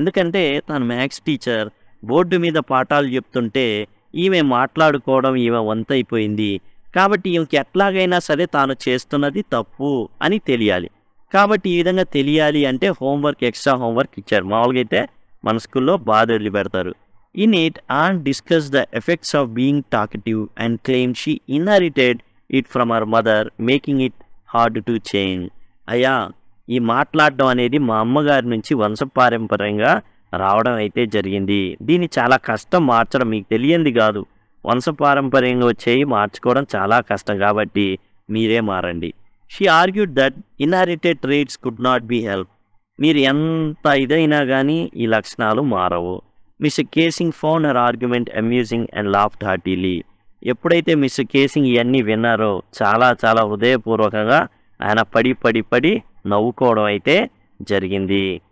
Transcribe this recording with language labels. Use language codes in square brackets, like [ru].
[te] ఎందుకంటే తన maths teacher board మీద పాఠాలు చెప్తుంటే ఈమె మాట్లాడుకోవడం ఈమె వంతైపోయింది. కాబట్టి ఈమెకి ఎట్లాగైనా సరే తాను చేస్తున్నది తప్పు అని తెలియాలి. కాబట్టి ఈ విధంగా తెలియాలి అంటే హోంవర్క్, ఎక్స్ట్రా హోంవర్క్ ఇచ్చారు. మామూలుగా అయితే మన స్కూల్లో బాధ వదిలిపెడతారు. [en] In it, Anne discussed the effects of being talkative and claimed she inherited it from her mother, making it hard to change. [te] అయ్యా, ఈ మాట్లాడడం అనేది మా అమ్మగారి నుంచి వంశపారంపర్యంగా రావడం అయితే జరిగింది. దీన్ని చాలా కష్టం మార్చడం, మీకు తెలియంది కాదు. వంశపారంపర్యంగా వచ్చేవి మార్చుకోవడం చాలా కష్టం, కాబట్టి మీరే మారండి. [en] She argued that inherited traits could not be helped. [te] మీరు ఎంత ఇదైనా కానీ ఈ లక్షణాలు మారవు. [en] Mister Keesing found her argument amusing and laughed heartily. [te] ఎప్పుడైతే మిస్టర్ కేసింగ్ ఇవన్నీ విన్నారో చాలా చాలా హృదయపూర్వకంగా ఆయన పడి నవ్వుకోవడం అయితే జరిగింది.